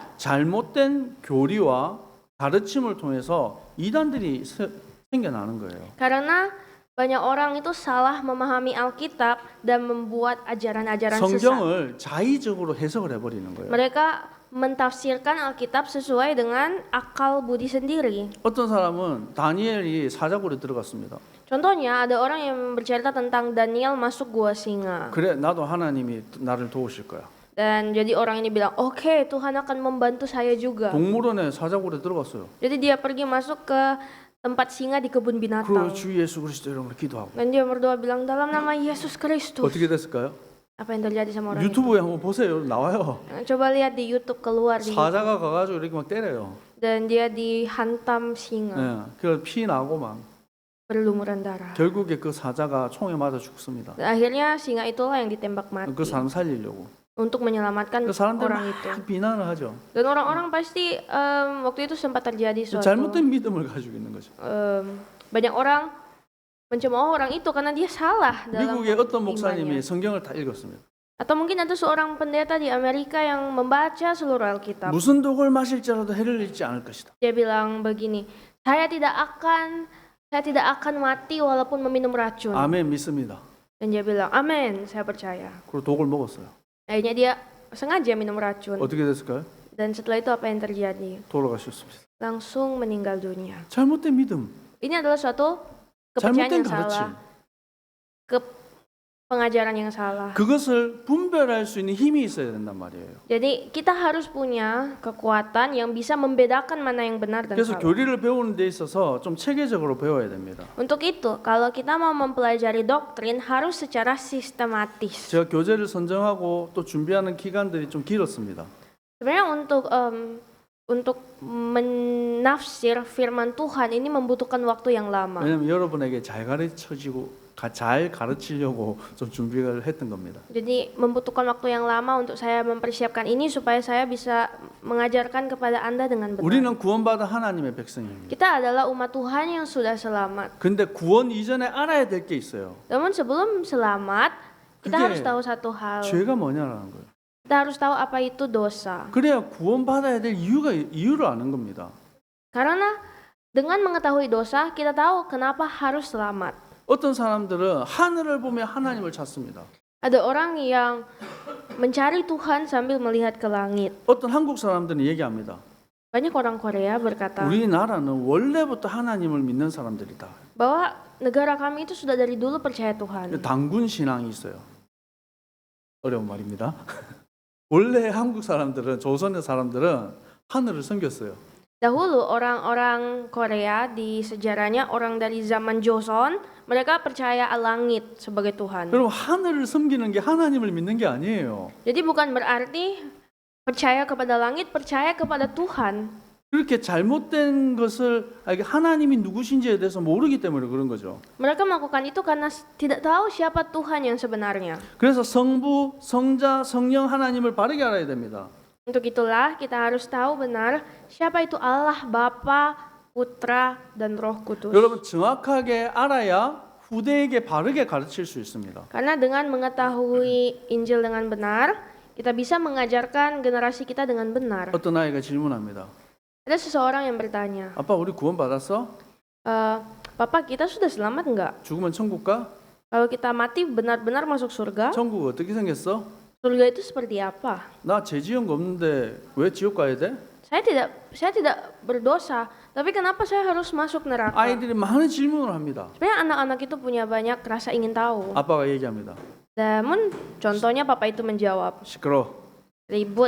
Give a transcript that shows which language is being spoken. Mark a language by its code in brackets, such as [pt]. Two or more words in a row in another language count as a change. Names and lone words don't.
[ko] 잘못된 교리와 가르침을 통해서 이단들이 생겨나는 거예요. [id] Karena banyak orang itu salah memahami Alkitab dan membuat ajaran-ajaran sesat. [ko] 성경을 자의적으로 해석을 해버리는 거예요. [id] Mereka mentafsirkan Alkitab sesuai dengan akal budi sendiri. [ko] 어떤 사람은 다니엘이 사자굴에 들어갔습니다. [id] Contohnya ada orang yang bercerita tentang Daniel masuk gua singa. [ko] 그래 나도 하나님이 나를 도우실 거야. [id] Dan jadi orang ini bilang, oke, Tuhan akan membantu saya juga. [ko] 동물원에 사자굴에 들어갔어요. [id] Jadi dia pergi masuk ke tempat singa di kebun binatang. [ko] 그리고 주 예수 그리스도 이름으로 기도하고. [id] Dan dia berdoa bilang dalam nama Yesus Kristus. [ko] 어떻게 됐을까요? [id] Apa yang terjadi sama orang itu? [ko] 유튜브에 한번 보세요. 나와요. [id] Coba lihat di YouTube keluar di [ko] 사자가 가가지고 이렇게 막 때려요. [id] dan dia dihantam singa, [ko] 예, 그래서 피 나고 막 [id] berlumuran darah. [ko] 결국에 그 사자가 총에 맞아 죽습니다. [id] Dan akhirnya singa itulah yang ditembak mati [ko] 그 사람 살리려고. [id] untuk menyelamatkan [ko] 그 사람들 [id] orang itu. [ko] 막 비난을 하죠. [id] Dan orang-orang pasti waktu itu sempat terjadi suatu [ko] 잘못된 믿음을 가지고 있는 거죠. [id] banyak orang mencemooh orang itu karena dia salah dalam [ko] 미국의 어떤 [id] imannya. [ko] 목사님이 성경을 다 읽었습니다. [id] Atau mungkin ada seorang pendeta di Amerika yang membaca seluruh Alkitab. [ko] 무슨 독을 마실지라도 해를 잃지 않을 것이다. [id] Dia bilang begini, saya tidak akan mati walaupun meminum racun. [ko] 아멘 믿습니다. [id] Dan dia bilang, amin, saya percaya. [ko] 그리고 독을 먹었어요. [id] Akhirnya dia sengaja minum racun. [ko] 어떻게 됐을까요? [id] Dan setelah itu apa yang terjadi? [ko] 돌아가셨습니다. [id] Langsung meninggal dunia. [ko] 잘못된 믿음, [id] Ini adalah suatu kepercayaan [ko] 잘못된 [id] yang [ko] 가르침. [id] salah, pengajaran yang salah. [ko] 그것을 분별할 수 있는 힘이 있어야 된단 말이에요. [id] Jadi kita harus punya kekuatan yang bisa membedakan mana yang benar dan [ko] 그래서 [id] salah. [ko] 교리를 배우는 데 있어서 좀 체계적으로 배워야 됩니다. [id] Untuk itu, kalau kita mau mempelajari doktrin harus secara sistematis. [ko] 제가 교재를 선정하고 또 준비하는 기간들이 좀 길었습니다. [id] Sebenarnya untuk menafsir firman Tuhan ini membutuhkan waktu yang lama. [ko] 왜냐하면 여러분에게 잘 가르치려고 좀 준비를 했던 겁니다. [id] Jadi membutuhkan waktu yang lama untuk saya mempersiapkan ini supaya saya bisa mengajarkan kepada Anda dengan benar. [ko] 우리는 구원받은 하나님의 백성입니다. [id] Kita adalah umat Tuhan yang sudah selamat. [ko] 근데 구원 이전에 알아야 될 게 있어요. [id] Namun sebelum selamat, kita [ko] 그게 [id] harus tahu satu hal. [ko] 죄가 뭐냐라는 거예요. [id] Kita harus tahu apa itu dosa. [ko] 그래야 구원받아야 될 이유를 아는 겁니다. [id] Karena dengan mengetahui dosa, kita tahu kenapa harus selamat. [ko] 어떤 사람들은 하늘을 보며 하나님을 찾습니다. [id] Ada orang yang mencari Tuhan sambil melihat ke langit. [ko] 어떤 한국 사람들은 얘기합니다. [id] Banyak orang Korea berkata [ko] 우리나라는 원래부터 하나님을 믿는 사람들이다. [id] bahwa negara kami itu sudah dari dulu percaya Tuhan. [ko] 당군 신앙이 있어요. 어려운 말입니다. 원래 한국 사람들은 조선의 사람들은 하늘을 섬겼어요. [id] Dahulu orang-orang Korea di sejarahnya orang dari zaman Joseon, mereka percaya langit sebagai Tuhan. [ko] 여러분 하늘을 섬기는 게 하나님을 믿는 게 아니에요. [id] Jadi bukan berarti percaya kepada langit, percaya kepada Tuhan. [ko] 그렇게 잘못된 것을 하나님이 누구신지에 대해서 모르기 때문에 그런 거죠. [id] Mereka melakukan itu karena tidak tahu siapa Tuhan yang sebenarnya. [ko] 그래서 성부, 성자, 성령 하나님을 바르게 알아야 됩니다. [id] Untuk itulah kita harus tahu benar siapa itu Allah Bapa, Putra, dan Roh Kudus. [ko] 여러분 정확하게 알아야 후대에게 바르게 가르칠 수 있습니다. [id] Karena dengan mengetahui Injil dengan benar, kita bisa mengajarkan generasi kita dengan benar. [ko] 어떤 아이가 질문합니다. [id] Ada seseorang yang bertanya, [ko] 아빠 우리 구원받았어? [id] Papa kita sudah selamat enggak? [ko] 죽으면 천국 가? [id] Kalau kita mati benar-benar masuk surga, [ko] 천국 어떻게 생겼어? [id] surga itu seperti apa? [ko] 나 죄 지은 거 없는데 왜 지옥 가야 돼? [id] Saya tidak berdosa, tapi kenapa saya harus masuk neraka? [ko] 아이들이 많은 질문을 합니다. [id] Sebenarnya anak-anak itu punya banyak rasa ingin tahu. [ko] 아빠가 얘기합니다. [id] Namun contohnya papa itu menjawab, [ko] 시끄러. [id] ribut,